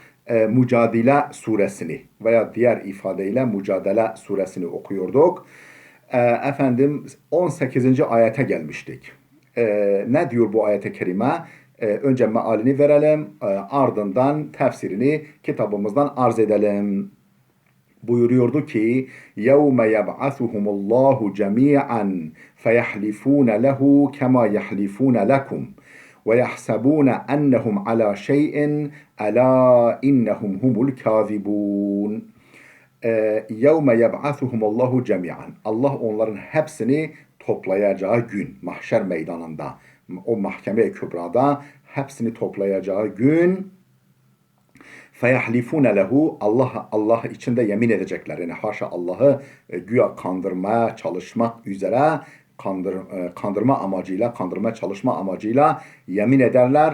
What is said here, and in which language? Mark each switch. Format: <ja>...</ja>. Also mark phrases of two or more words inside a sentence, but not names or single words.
<tr>Mücadele suresini veya diğer ifadeyle Mücadele suresini okuyorduk. Efendim 18. ayete gelmiştik. Ne diyor bu ayet-i kerime? Önce mealini verelim, ardından tefsirini kitabımızdan arz edelim. Buyuruyordu ki</tr> <ar>يَوْمَ يَبْعَثُهُمُ اللّٰهُ جَمِيعًا فَيَحْلِفُونَ لَهُ كَمَا يَحْلِفُونَ لَكُمْ وَيَحْسَبُونَ أَنَّهُمْ عَلَى شَيْءٍ أَلَا إِنَّهُمْ هُمُ الْكَاذِبُونَ يَوْمَ يَبْعَثُهُمُ اللّٰهُ جَمِيعًا</ar> <tr>Allah onların hepsini toplayacağı gün, mahşer meydanında, o mahkeme-i kübrada hepsini toplayacağı gün</tr> <ar>فيحلفون له</ar> <tr>Allah içinde yemin edecekler. Yani haşa Allah'ı güya kandırmaya çalışmak üzere kandırma amacıyla, kandırmaya çalışma amacıyla yemin ederler.</tr>